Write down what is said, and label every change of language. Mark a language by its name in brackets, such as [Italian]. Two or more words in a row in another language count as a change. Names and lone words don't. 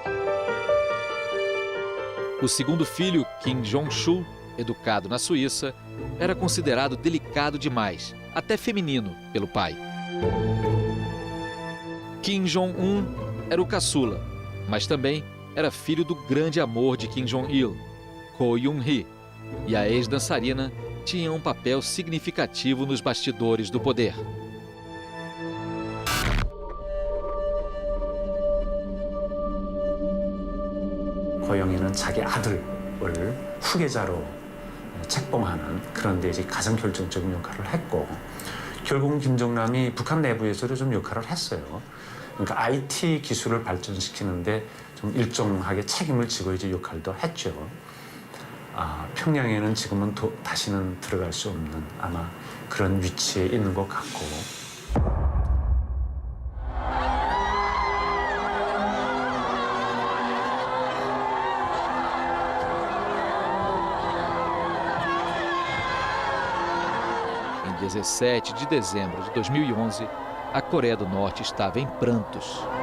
[Portuguese] O segundo filho, Kim Jong-chul, educado na Suíça, era considerado delicado demais, até feminino, pelo pai. Kim Jong-un era o caçula, mas também era filho do grande amor de Kim Jong-il, Ko Yoon-hee, e a ex-dançarina tinha um papel significativo nos bastidores do poder. [Korean] 고영희는 자기 아들을 후계자로 책봉하는 그런 데 이제 가장 결정적인 역할을 했고, 결국은 김정남이 북한 내부에서도 좀 역할을 했어요. 그러니까 IT 기술을 발전시키는데 좀 일정하게 책임을 지고 이제 역할도 했죠. 평양에는 지금은 다시는 들어갈 수 없는 아마 그런 위치에 있는 것 같고. [Portuguese] Em 17 de dezembro de 2011, a Coreia do Norte estava em prantos.